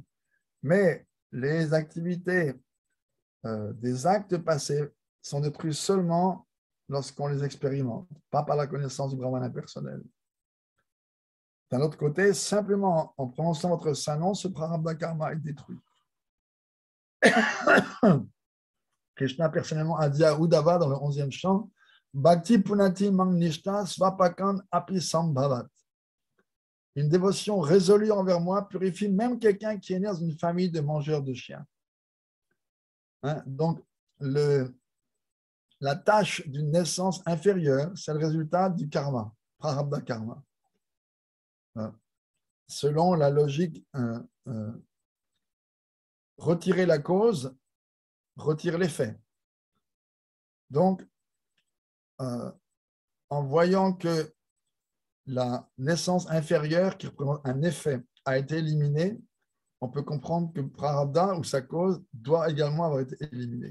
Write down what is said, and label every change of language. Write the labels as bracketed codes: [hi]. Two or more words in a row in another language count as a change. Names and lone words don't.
[fr] Mais les activités des actes passés sont détruits seulement lorsqu'on les expérimente, pas par la connaissance du Brahman impersonnel. D'un autre côté, simplement en prononçant votre saint nom, ce [sa] prarabdha karma [fr] est détruit. Krishna personnellement a dit à Uddhava dans le 11e chant, [sa] Bhakti punati mang nishta svapakan api sambhavat. [fr] Une dévotion résolue envers moi purifie même quelqu'un qui est né dans une famille de mangeurs de chiens. Hein? Donc, la tâche d'une naissance inférieure, c'est le résultat du karma, [sa] prarabdha karma. [fr] Selon la logique, retirer la cause, retire l'effet. Donc, en voyant que la naissance inférieure, qui représente un effet, a été éliminée, on peut comprendre que prarabdha ou sa cause doit également avoir été éliminée.